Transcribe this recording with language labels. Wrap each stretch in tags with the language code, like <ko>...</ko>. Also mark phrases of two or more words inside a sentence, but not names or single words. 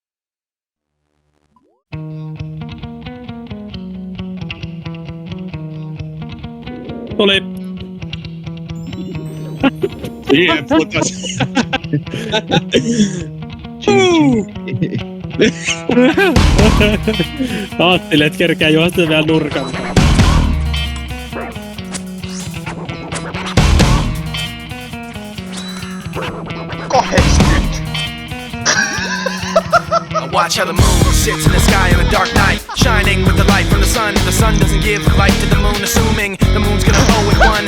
<fi>Tuli. Siihen putas. Ajattelin, että kerkää juosta vielä nurkan.</fi> <en>Watch how the moon sits in the sky on a dark night, shining with the light from the sun. The sun doesn't give light to the moon, assuming the moon's gonna owe it one.</en>